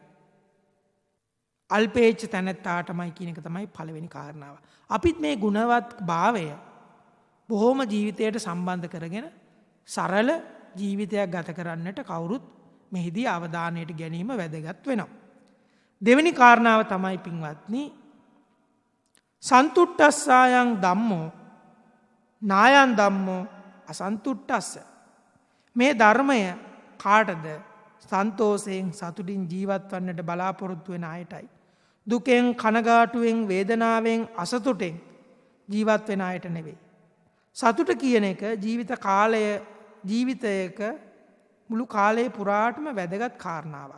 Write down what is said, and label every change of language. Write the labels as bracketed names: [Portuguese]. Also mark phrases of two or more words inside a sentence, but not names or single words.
[Sinhala] අල්පේච්ඡ තැනැත්තාටමයි කියන එක තමයි පළවෙනි කාරණාව. අපිත් මේ ගුණවත් භාවය බොහොම ජීවිතයට සම්බන්ධ කරගෙන සරල ජීවිතයක් ගත කරන්නට කවුරුත් මෙහිදී අවධානයට ගැනීම වැදගත් වෙනවා. දෙවෙනි කාරණාව තමයි පින්වත්නි, [Pali] සන්තුට්ඨස්සායන් ධම්මෝ නායන් ධම්මෝ අසන්තුට්ඨස්ස. [Sinhala] මේ ධර්මය කාටද? සන්තෝෂයෙන් සතුටින් ජීවත් වන්නට බලාපොරොත්තු වෙන අයටයි. දුකෙන් කනගාටුවෙන් වේදනාවෙන් අසතුටෙන් ජීවත් වෙන අයට නෙවෙයි. සතුට කියන එක ජීවිතයක මුළු කාලයේ පුරාටම වැදගත් කාරණාවක්.